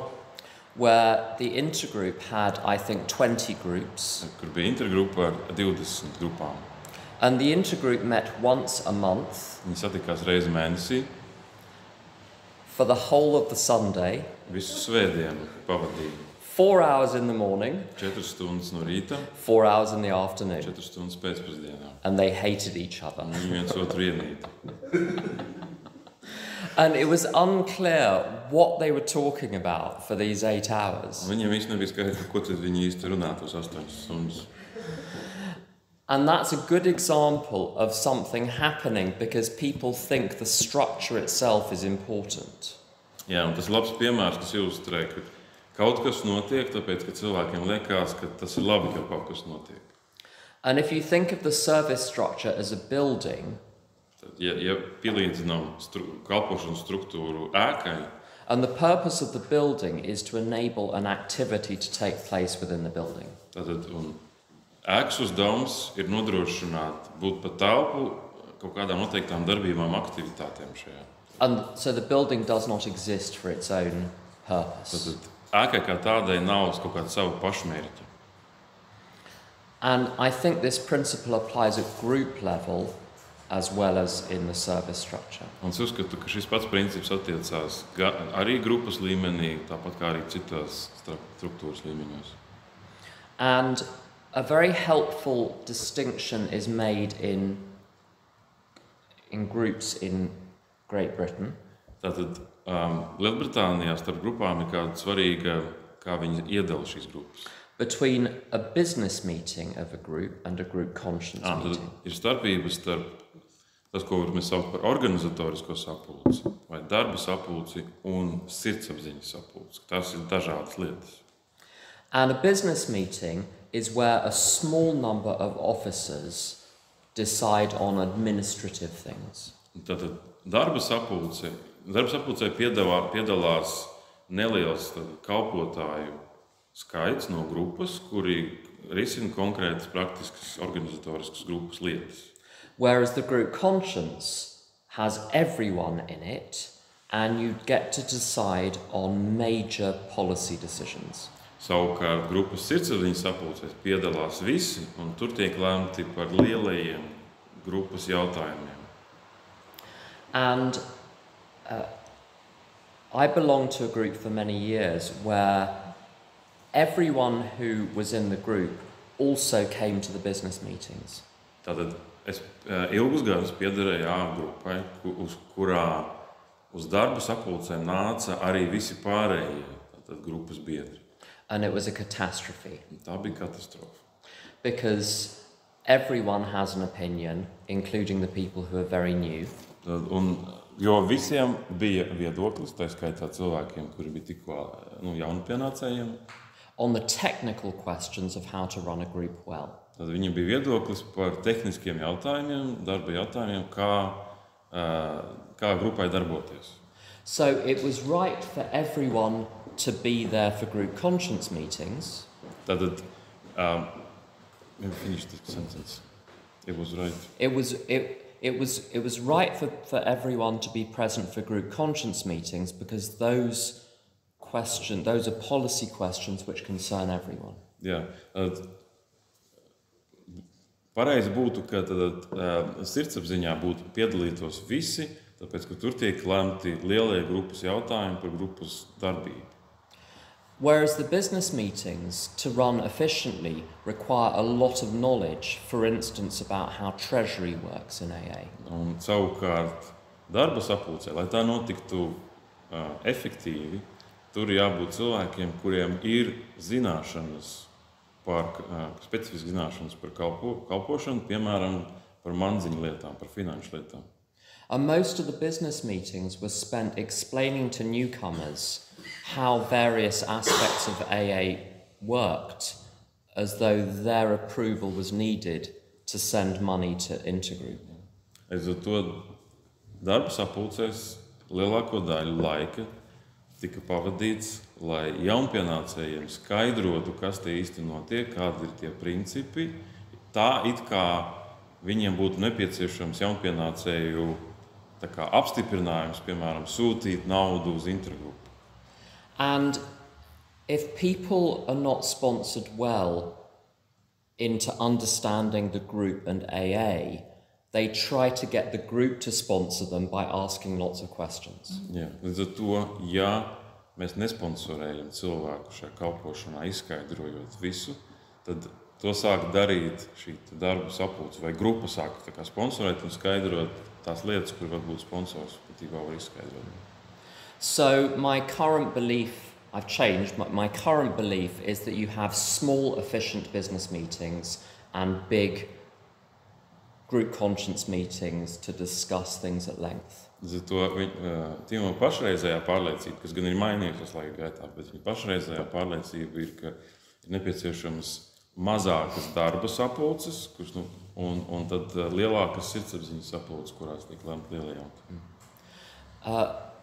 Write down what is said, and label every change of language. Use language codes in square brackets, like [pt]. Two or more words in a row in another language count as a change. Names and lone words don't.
[en] where the intergroup had, I think, 20 groups. [lv] Kur bija intergrupa ar 20 grupām. [en] And the intergroup met once a month. [lv] Viņi satikās reizi mēnesī. [en] For the whole of the Sunday. [lv] Visu svētdienu pavadīja. [en] 4 hours in the morning. [lv] 4 stundas no rīta. [en] 4 hours in the afternoon. [lv] 4 stundas pēcpusdienā. [en] And they hated each other. [lv] Viņi viens otru ienīda. [en] And it was unclear what they were talking about for these 8 hours. [lv] Viņiem īsti nebija skaidrs, ko tad viņi īsti runā tos 8 stundas. [en] And that's a good example of something happening because people think the structure itself is important. [lv] Jā, un tas labs piemērs, kas ilustrē, ka kaut kas notiek, tāpēc, ka cilvēkiem liekas, ka tas ir labi, ka kaut kas notiek. [en] And if you think of the service structure as a building, [lv] ja pielīdzinām kalpošanas struktūru ēkai, [en] and the purpose of the building is to enable an activity to take place within the building. [lv] Tātad, ēkas uzdevums ir nodrošināt būt pa telpu kaut kādām noteiktām darbībām, aktivitātēm šajā. [en] And so the building does not exist for its own purpose. [lv] Tātad, ēkai kā tādai nav kaut kāda savu pašmērķa. [en] And I think this principle applies at group level as well as in the service structure. [lv] Un es uzskatu, ka šis pats princips attiecās arī grupas līmenī, tāpat kā arī citās struktūras līmeņos. [en] And a very helpful distinction is made in groups in Great Britain. [lv] Tātad Lielbritānijā starp grupām ir kāda svarīga, kā viņi iedala šīs grupas. [en] Between a business meeting of a group and a group conscience meeting. [lv] Ir starpības starp tas, ko mēs saucam par organizatorisko sapulci, vai darba sapulci un sirdsapziņas sapulci. Tās ir dažādas lietas. [en] And a business meeting is where a small number of officers decide on administrative things. [lv] Tātad darba sapulcē piedalās neliels kalpotāju skaits no grupas, kuri risina konkrētas praktiskas organizatoriskas grupas lietas. [en] Whereas the group conscience has everyone in it, and you get to decide on major policy decisions. [lv] Savukārt grupas sirdsapziņas sapulcēs piedalās visi, un tur tiek lemti par lielajiem grupas jautājumiem. [en] And I belonged to a group for many years where everyone who was in the group also came to the business meetings. [lv] Tātad es ilgus gadus piederēju A grupai, kurā uz darba sapulcēm nāca arī visi pārējie grupas biedri. [en] And it was a catastrophe. [lv] Tā bija katastrofa. [en] Because everyone has an opinion, including the people who are very new. [lv] Jo visiem bija viedoklis, tā skaitā cilvēkiem, kuri bija tikko jaunpienācējiem. [en] On the technical questions of how to run a group well. [lv] Tad viņiem bija viedoklis par tehniskiem jautājumiem, darba jautājumiem, kā grupai darboties. [en] So it was right for everyone to be there for group conscience meetings. Tātad, finish this sentence. It was right. It was right for everyone to be present for group conscience meetings because those are policy questions which concern everyone. [lv] Jā. Pareizi būtu, ka sirdsapziņā piedalītos visi, tāpēc, ka tur tiek lemti lielie grupas jautājumi par grupas darbību. [en] Whereas the business meetings, to run efficiently, require a lot of knowledge, for instance, about how treasury works in AA. [lv] Un savukārt darba sapulcē, lai tā notiktu efektīvi, tur jābūt cilvēkiem, kuriem ir zināšanas specifiskas zināšanas par kalpošanu, piemēram, par manziņu lietām, par finanšu lietām. [en] And most of the business meetings were spent explaining to newcomers how various aspects of AA worked, as though their approval was needed to send money to Intergroup. [lv] Ar to darba sapulcēs lielāko daļu laika tika pavadīts, lai jaunpienācējiem skaidrotu, kas te īsti notiek, kādi ir tie principi, tā it kā viņiem būtu nepieciešams jaunpienācēju apstiprinājums, piemēram, sūtīt naudu uz Intergroup. [en] And if people are not sponsored well into understanding the group and AA, they try to get the group to sponsor them by asking lots of questions. [lv] Jā, līdz ar to, ja mēs nesponsorējam cilvēku šajā kalpošanā, izskaidrojot visu, tad to sāk darīt šī darba sapulce vai grupa sāk sponsorēt un skaidrot tās lietas, kur varbūt sponsors patībā var izskaidrot. [en] So my current belief, I've changed, my current belief is that you have small, efficient business meetings and big group conscience meetings to discuss things at length. [lv] Tīma pašreizējā pārliecība, kas gan ir mainījusies laika gaitā, bet viņa pašreizējā pārliecība ir, ka ir nepieciešamas mazākas darba sapulces, un tad lielākas sirdsapziņas sapulces, kurās tiek lemti lielie jautājumi.